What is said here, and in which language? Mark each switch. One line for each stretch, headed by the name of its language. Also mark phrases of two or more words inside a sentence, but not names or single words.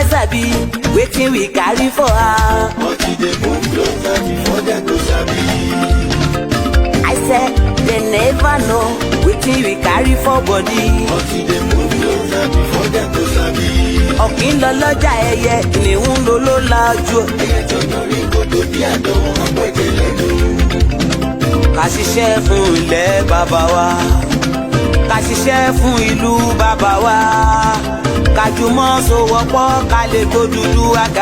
Nigerian Pidgin: sabi wetin we carry for her. But e dey move closer before dem go sabi. I said they never know wetin we carry for body. But e dey move closer before dem go sabi.
Yoruba: Ọ̀kín lọ lọ́jà ẹyẹ ìníhùn ló lájú. Ẹyẹ tó lórí kòtò bí àdán ọ̀pẹ̀jẹ̀ lẹ́nu. Ká ṣiṣẹ́ fún ilẹ̀ bàbá wa, ká ṣiṣẹ́ fún ìlú bàbá wa, ká jùmọ̀ sowọ́pọ̀ ká lè tó dúdú àga.